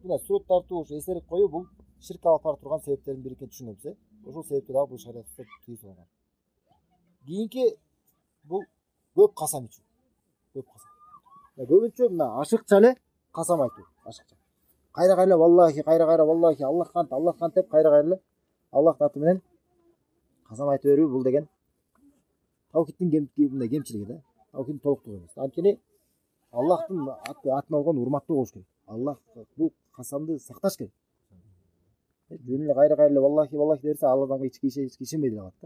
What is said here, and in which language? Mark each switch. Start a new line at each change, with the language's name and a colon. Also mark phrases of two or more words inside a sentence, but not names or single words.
Kyrgyz: Мына сүрөт тартуу, эсерик коюу бул ширк алып бара турган себептердин бири экенин түшүнөбүз, Ошол себепти дагы бул шариатта тыюу салынган. Кийинки бул көп касам ичүү. Көбүнчө мына ашыкча эле касам айтуу, ашыкча. Кайра
Arabic: والله والله,
Kyrgyz: Аллах кант деп кайра эле Аллахтын аты менен касам айтып берүү, бул деген таукидтин кемчилиги да. Таукидтин толуктугу эмес. Анткени Аллахтын атын алган урматтуу болуш керек. Аллах бул касамды сакташ керек. Жөн эле кайра эле валлахи дерсе, ал адамга ишенбей деле калат да.